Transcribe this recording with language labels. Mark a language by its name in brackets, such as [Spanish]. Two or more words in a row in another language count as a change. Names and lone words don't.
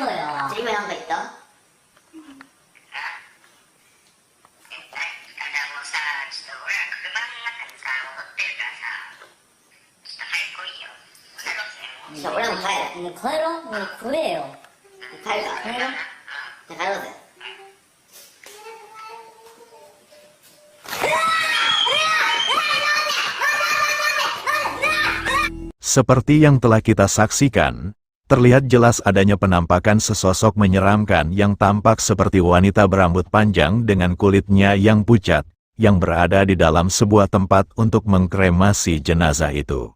[Japanese] 今なんか言った？俺らも帰る。もう帰ろう。もう来れよ。帰るか。帰ろう。じゃあ帰ろうぜ。 [Indonesian] Seperti yang telah kita saksikan, terlihat jelas adanya penampakan sesosok menyeramkan yang tampak seperti wanita berambut panjang dengan kulitnya yang pucat, yang berada di dalam sebuah tempat untuk mengkremasi jenazah itu.